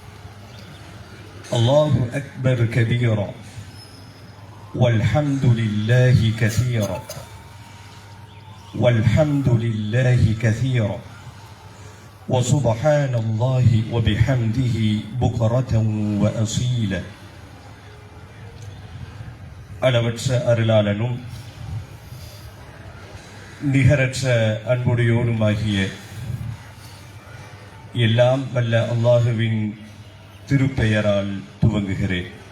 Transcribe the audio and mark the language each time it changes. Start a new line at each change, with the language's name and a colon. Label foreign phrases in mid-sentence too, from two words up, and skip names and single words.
Arabic: الله أكبر كبيرا والحمد لله كثيرا والحمد لله كثيرا وسبحان الله وبحمده بكرة وأصيلا.
Tamil: அளவற்ற அருளாளனும் நிகரற்ற அன்புடையோனுமாகிய எல்லாம் வல்ல அல்லாஹுவின் திருப்பெயரால் துவங்குகிறேன்.